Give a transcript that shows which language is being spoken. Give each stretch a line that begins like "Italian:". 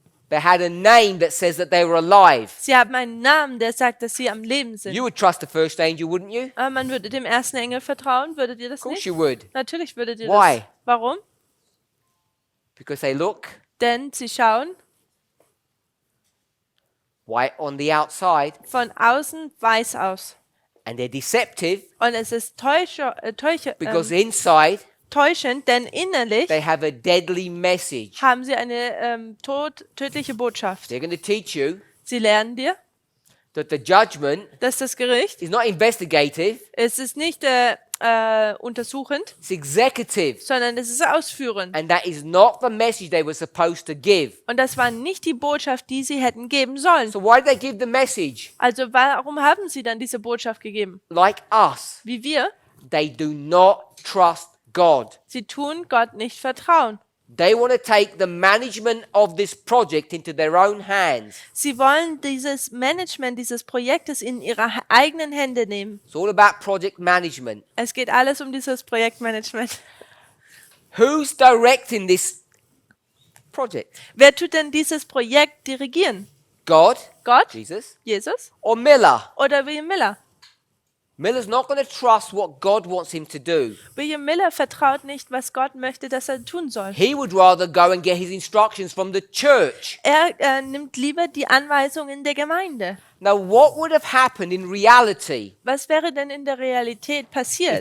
English: They had a name that says that they were alive.
German: Sie haben einen Namen, der sagt, dass sie am Leben
English: You
German: sind.
English: would trust the first angel, wouldn't you?
German: Man würde dem ersten Engel vertrauen. Würdet ihr das
English: Of course
German: nicht?
English: you would.
German: Natürlich würdet ihr
English: Why?
German: das. Warum?
English: Because they look
German: Denn sie schauen
English: white on the outside,
German: von außen weiß aus.
English: and they're deceptive
German: Und es ist
English: because inside
German: täuschend, denn innerlich
English: they have a deadly message.
German: haben sie eine tödliche Botschaft.
English: They're going to teach you
German: Sie lernen dir,
English: that the judgment
German: dass das Gericht,
English: is not investigative,
German: es ist nicht untersuchend,
English: it's executive.
German: sondern es ist ausführend.
English: And that is not the message they were supposed to give.
German: Und das war nicht die Botschaft, die sie hätten geben sollen.
English: So why did they give the message?
German: Also warum haben sie dann diese Botschaft gegeben?
English: Like us,
German: Wie wir?
English: they do not trust God.
German: Sie tun Gott nicht vertrauen.
English: They want to take the management of this project into their own hands.
German: Sie wollen dieses Management dieses Projektes in ihre eigenen Hände nehmen.
English: It's all about project management.
German: Es geht alles um dieses Projektmanagement.
English: Who's directing this project?
German: Wer tut denn dieses Projekt dirigieren?
English: God,
German: Gott,
English: Jesus,
German: Jesus
English: or Miller?
German: oder William Miller?
English: Miller's not going to trust what God wants him to do.
German: William Miller vertraut nicht, was Gott möchte, dass er tun soll.
English: He would rather go and get his instructions from the church.
German: Er nimmt lieber die Anweisungen der Gemeinde.
English: Now, what would have happened in reality
German: Was wäre denn in der Realität passiert,